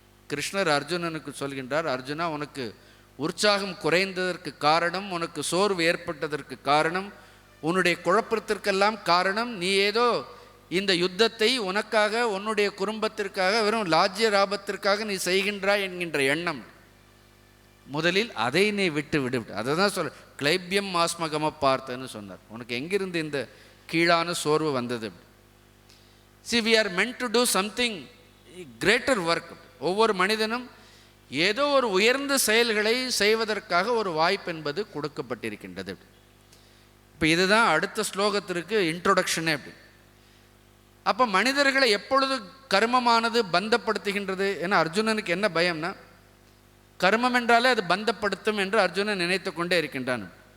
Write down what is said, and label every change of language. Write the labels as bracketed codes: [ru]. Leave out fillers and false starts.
[ta] கிருஷ்ணர் அர்ஜுனனுக்கு சொல்கின்றார், அர்ஜுனா, உனக்கு உற்சாகம் குறைந்ததற்கு காரணம், உனக்கு சோர்வு ஏற்பட்டதற்கு காரணம், உன்னுடைய குழப்பத்திற்கெல்லாம் காரணம், நீ ஏதோ இந்த யுத்தத்தை உனக்காக, உன்னுடைய குடும்பத்திற்காக, வெறும் லாஜ்ய லாபத்திற்காக நீ செய்கின்றாய் என்கின்ற எண்ணம். முதலில் அதை நீ விட்டு விடு. அதை தான் சொல்ல, கிளைபியம் ஆஸ்மகம பார்த்தன்னு சொன்னார். உனக்கு எங்கிருந்து இந்த கீழான சோர்வு வந்தது? [en] See, we are meant to do something greater work. [ta] ஒவ்வொரு மனிதனும் ஏதோ ஒரு உயர்ந்த செயல்களை செய்வதற்காக ஒரு வாய்ப்பு என்பது கொடுக்கப்பட்டிருக்கின்றது. இப்போ இதுதான் அடுத்த ஸ்லோகத்திற்கு இன்ட்ரோடக்ஷனே. அப்படி அப்போ மனிதர்களை எப்பொழுது கர்மமானது பந்தப்படுத்துகின்றது? ஏன்னா அர்ஜுனனுக்கு என்ன பயம்னா, கர்மம் என்றாலே அது பந்தப்படுத்தும் என்று அர்ஜுனன் நினைத்து கொண்டே இருக்கின்றான்.